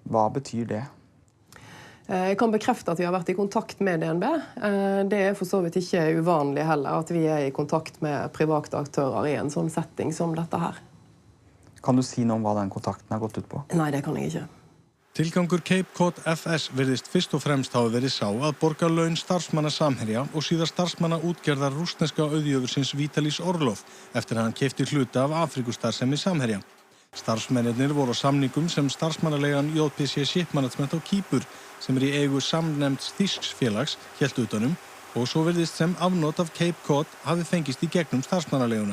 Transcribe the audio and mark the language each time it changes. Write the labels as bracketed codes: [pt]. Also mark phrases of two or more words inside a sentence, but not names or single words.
[no] Hva betyr det? Jeg kan bekrefte at vi har vært I kontakt med DNB. Det for så vidt ikke uvanlig heller at vi I kontakt med private aktører I en sånn setting som dette her. Kan du si noe om hva den kontakten har gått ut på? Nei, det kan jeg ikke. [is] Tilgangur Cape Cod FS virðist fyrst og fremst hafa verið sá að borga laun starfsmanna Samherja og síðar starfsmanna útgerðar rússneska auðjöfursins Vitalis Orlov eftir að hann keypti hluta af Afríkustarfsemi Samherja. Starfsmennirnir voru á samningum sem starfsmannaleigan JPC Shipmanagement á Kýpur sem Í eigu samnefnds þýsks félags hélt utanum og svo virðist sem afnot af Cape Cod hafi fengist Í gegnum starfsmannaleiguna.